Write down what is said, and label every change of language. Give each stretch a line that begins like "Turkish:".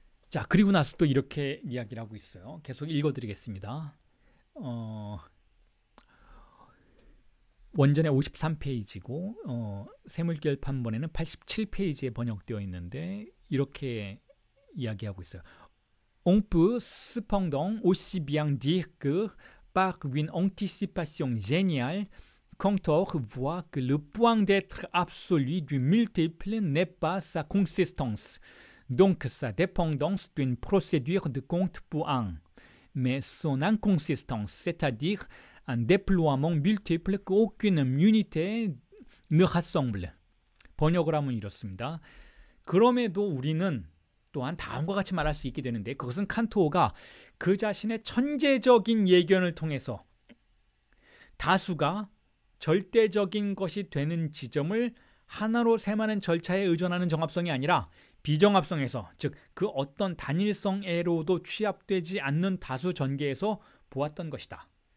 Korean: 자, 그리고 나서 또 이렇게 이야기를 하고 있어요. 계속 읽어드리겠습니다. 원전에 53페이지고 세물결판본에는 87페이지에 번역되어 있는데 이렇게 이야기하고 있어요.
French: On peut cependant aussi bien dire que, par une anticipation géniale, Cantor voit que le point d'être absolu du multiple n'est pas sa consistance, donc sa dépendance d'une procédure de compte pour un, mais son inconsistance, c'est-à-dire un déploiement multiple qu'aucune unité ne rassemble.
Korean: 번역을 하면 이렇습니다. 그럼에도 우리는 또한 다음과 같이 말할 수 있게 되는데, 그것은 칸토가 그 자신의 천재적인 예견을 통해서 다수가 절대적인 것이 되는 지점을 하나로 셈하는 절차에 의존하는 정합성이 아니라 비정합성에서, 즉 그 어떤 단일성애로도 취합되지 않는 다수 전개에서 보았던 것이다.